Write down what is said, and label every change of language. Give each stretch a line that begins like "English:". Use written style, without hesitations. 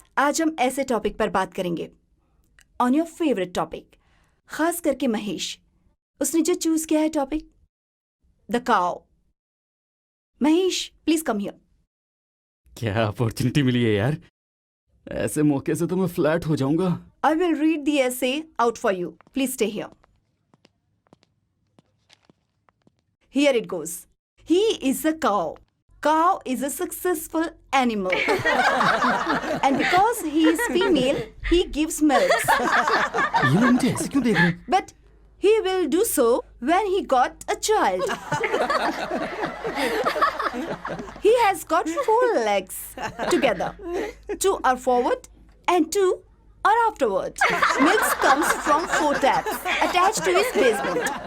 Hindi: आज हम ऐसे टॉपिक पर बात करेंगे,
English: on your favourite topic,
Hindi: खास करके महेश। उसने जो चूज किया है topic, the cow.
English: Mahesh, please come here.
Hindi: क्या अपॉर्चुनिटी मिली है यार, ऐसे मौके से तो मैं फ्लैट हो जाऊंगा।
English: I will read the essay out for you. Please stay here. Here it goes. He is a cow. Cow is a successful animal. And because he is female, he gives milk.
Hindi: ये लोग मुझे ऐसे क्यों देख रहे हैं?
English: But he will do so when he got a child. He has got 4 legs together. 2 are forward and 2 are afterward. Milk comes from 4 taps attached to his basement.